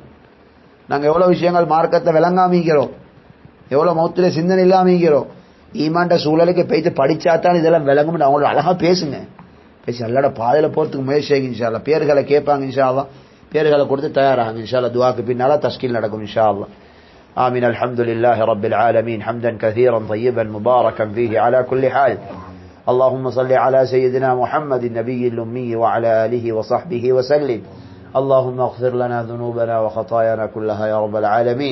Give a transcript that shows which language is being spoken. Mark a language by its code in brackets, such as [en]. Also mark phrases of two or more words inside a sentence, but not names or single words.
[ta] நாங்க எவ்வளவு விஷயங்கள் மார்க்கத்தை விளங்காமிக்கிறோம், எவ்வளவு மௌத்தில சிந்தனை இல்லாமிக்கிறோம். ஈமான்ட சூழலுக்கு போயிட்டு படிச்சாத்தான் இதெல்லாம் விளங்கும். அவங்களோட அழகா பேசுங்க, பேசி அல்லாஹ்வோட பாதையில போறதுக்கு முயற்சி செய்யுங்க [ar] إن شاء الله. [ta] பேர்களை கேட்பாங்க [ar] إن شاء الله, [ta] பேர்களை கொடுத்து தயாராகுங்க [ar] إن شاء الله. [ta] துஆக்கு பின்னால தஷ்கீல் நடக்கும் [ar] إن شاء الله. آمين. الحمد لله رب العالمين حمدا كثيرا طيبا مباركا فيه على كل حال. اللهم صل على سيدنا محمد النبي الأمي وعلى آله وصحبه وسلم. اللهم اغفر لنا ذنوبنا وخطايانا كلها يا رب العالمين.